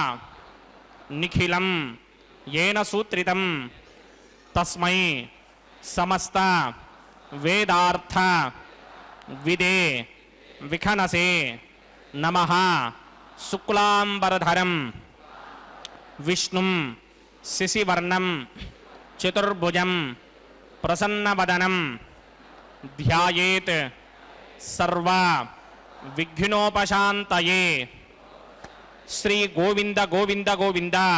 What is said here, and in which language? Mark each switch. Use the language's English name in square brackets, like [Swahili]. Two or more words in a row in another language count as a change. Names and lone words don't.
[Sanskrit] निखिलं येन सूत्रितं तस्मै समस्त वेदार्थ विदे विखनसे नमः శుక్లాంబరధరం విష్ణుం శశివర్ణం చతుర్భుజం ప్రసన్నవదనం ధ్యాయేత్ సర్వ విఘ్నోపశాంతయే. శ్రీ గోవింద గోవింద గోవింద.